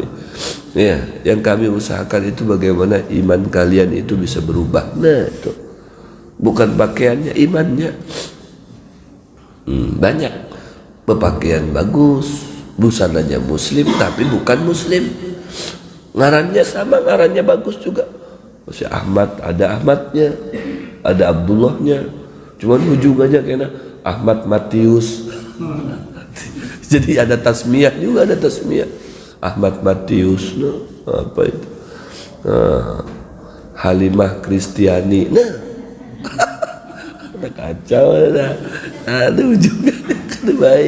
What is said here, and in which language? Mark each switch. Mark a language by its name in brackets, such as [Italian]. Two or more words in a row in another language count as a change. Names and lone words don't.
[Indonesian] Ya, yang kami usahakan itu bagaimana iman kalian itu bisa berubah. Nah itu bukan pakaiannya, imannya. Banyak berpakaian bagus, busananya muslim tapi bukan muslim. Ngarannya sama, ngarannya bagus juga. Si Ahmad, ada Ahmadnya, ada Abdullahnya. Cuman ujungannya kena Ahmad Matius. Jadi ada tasmiyah juga, ada tasmiyah. Ahmad Matius, nah, apa itu? Halimah Kristiani. Nah, kacau dah. Ada ujungannya kan baik.